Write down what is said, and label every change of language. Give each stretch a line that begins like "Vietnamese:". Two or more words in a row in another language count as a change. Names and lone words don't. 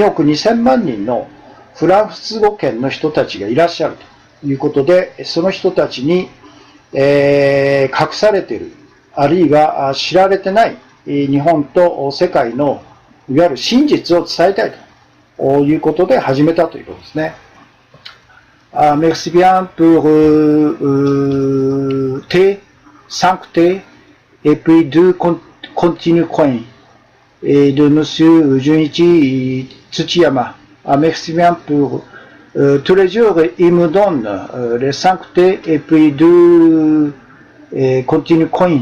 Japanese: 億2000万人のフランス語圏の人たちがいらっしゃるということで、その人たちに、隠されている、あるいは知られてない日本と世界のいわゆる真実を伝えたいということで始めたということですね。
French: Merci bien pour T, 5T, et puis 2 continue coin, et de Monsieur Junichi Tsuchiyama. Merci bien pour tous les jours, il me donne les 5T et puis 2 continue coin.